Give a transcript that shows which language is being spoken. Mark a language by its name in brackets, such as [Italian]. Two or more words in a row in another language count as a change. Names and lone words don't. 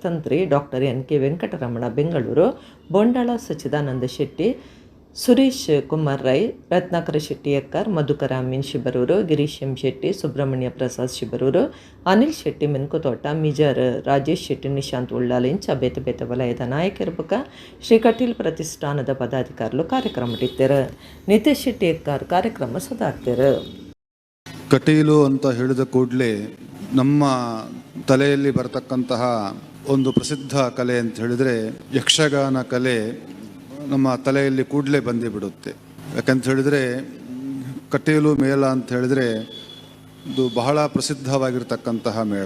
[Tulu] ತಂತ್ರಿ ಡಾಕ್ಟರ್ NK ವೆಂಕಟರಮಣ ಬೆಂಗಳೂರು ಬೊಂಡಾಳ ಸಚ್ಚಿದಾನಂದ ಶೆಟ್ಟಿ ಸುರೇಶ್ ಕುಮಾರ್ ರೈ ರತ್ನಾಕರ ಶೆಟ್ಟಿ ಅಕ್ಕರ್ ಮಧುಕರ ಅಮೀನ್ ಶಿಬರೂರು ಗಿರೀಶ್ ಎಂ ಶೆಟ್ಟಿ ಸುಬ್ರಹ್ಮಣ್ಯ ಪ್ರಸಾದ್ ಶಿಬರೂರು ಅನಿಲ್ ಶೆಟ್ಟಿ ಮೆನ್ಕುತೋಟ ಮಿಜರ್ ರಾಜೇಶ್ ಶೆಟ್ಟಿ ನಿಶಾಂತ್ ಉಳ್ಳಾಲ್ ಇಂಚ ಬೇತೆ ಬೇತೆ ವಲಯದ ನಾಯಕರ ಬಕ ಶ್ರೀ ಕಟೀಲ್ ಪ್ರತಿಷ್ಠಾನದ ಪದಾಧಿಕಾರಿಗಳು ಕಾರ್ಯಕ್ರಮ ಇಟ್ಟಿರು ನಿತೇಶ್ ಶೆಟ್ಟಿ ಅಕ್ಕರ್ ಕಾರ್ಯಕ್ರಮ ಸುಧಾರ್ತಿರು. [Kannada] ಕಟೀಲು ಅಂತ ಹೇಳಿದ ಕೂಡಲೇ ನಮ್ಮ ತಲೆಯಲ್ಲಿ ಬರತಕ್ಕಂತಹ ಒಂದು ಪ್ರಸಿದ್ಧ ಕಲೆ ಅಂತ ಹೇಳಿದರೆ ಯಕ್ಷಗಾನ ಕಲೆ ನಮ್ಮ ತಲೆಯಲ್ಲಿ ಕೂಡಲೇ ಬಂದೇ ಬಿಡುತ್ತೆ. ಯಾಕಂತ ಹೇಳಿದರೆ ಕಟೀಲು ಮೇಳ ಅಂತ ಹೇಳಿದರೆ ಇದು ಬಹಳ ಪ್ರಸಿದ್ಧವಾಗಿರ್ತಕ್ಕಂತಹ ಮೇಳ.